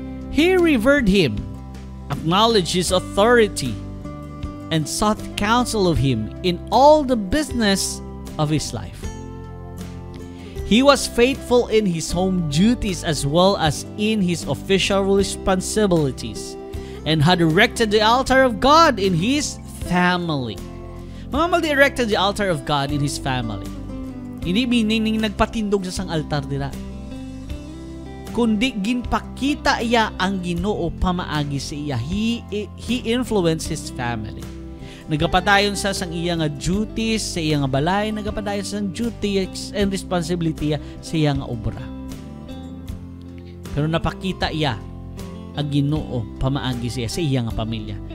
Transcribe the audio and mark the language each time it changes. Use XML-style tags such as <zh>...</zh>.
<en>He revered him, acknowledged his authority, and sought counsel of him in all the business of his life. He was faithful in his home duties as well as in his official responsibilities, and had erected the altar of God in his family. Mga mal-erected the altar of God in his family.</en> <hil>Hindi meaning nagpatindog sa sang altar dira, kundi ginpakita iya ang Ginoo pamaagi sa iya.</hil> <en>He influenced his family.</en> <hil>Nagapadayon sa sang iya nga duties sa iya nga balay, nagapadayon sa sang</hil> <en>duties and responsibility</en> <hil>sa iya nga obra. Pero napakita iya ang Ginoo pamaagi siya sa iya nga pamilya.</hil>